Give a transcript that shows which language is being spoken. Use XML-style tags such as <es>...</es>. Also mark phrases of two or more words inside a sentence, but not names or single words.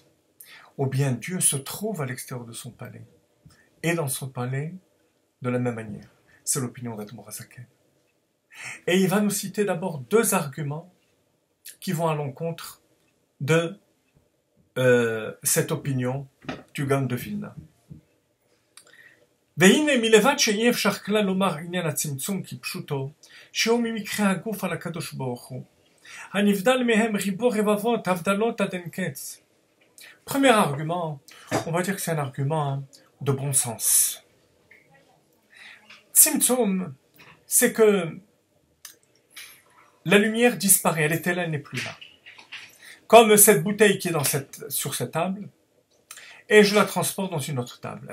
<fr>Ou bien Dieu se trouve à l'extérieur de son palais et dans son palais de la même manière? C'est l'opinion d'Admor Hazaken. Et il va nous citer d'abord deux arguments qui vont à l'encontre de cette opinion du Gaon de Vilna.</fr> <he>והנה מלבד שאי אפשר כלל לומר עניין הצמצום כפשוטו, שהוא ממקרה הגוף על הקדוש ברוך הוא, הנבדל מהם ריבו רבבות הבדלות עד אין קץ.</he> <fr>Premier argument, on va dire que c'est un argument de bon sens. Tzimtzum, c'est que la lumière disparaît, elle était là, elle n'est plus là. Comme cette bouteille qui est sur cette table, et je la transporte dans une autre table.</fr>